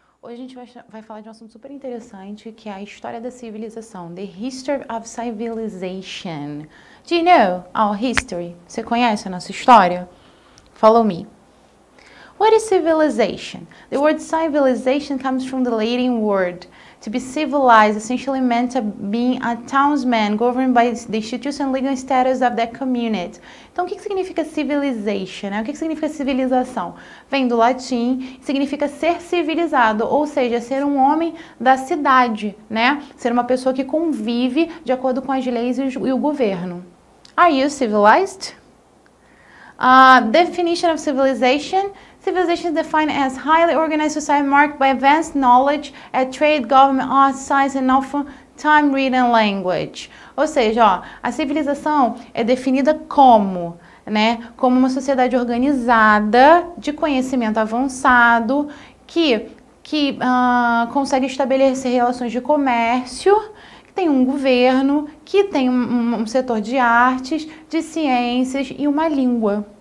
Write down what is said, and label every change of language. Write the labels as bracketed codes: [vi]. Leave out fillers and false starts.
[pt] Hoje a gente vai falar de um assunto super interessante, que é a história da civilização. [en] The History of Civilization. Do you know our history? [pt] Você conhece a nossa história? [en] Follow me. What is civilization? The word civilization comes from the Latin word. To be civilized essentially meant being a townsman governed by the institution and legal status of that community. [pt] Então, o que significa civilization? Né? O que significa civilização? Vem do latim, significa ser civilizado, ou seja, ser um homem da cidade, né? Ser uma pessoa que convive de acordo com as leis e o governo. [en] Are you civilized? Definition of civilization. Civilization is defined as highly organized society marked by advanced knowledge at trade, government, art, science, and often time, reading, language. [pt] Ou seja, ó, a civilização é definida como, né, como uma sociedade organizada, de conhecimento avançado, que consegue estabelecer relações de comércio, que tem um governo, que tem um setor de artes, de ciências e uma língua.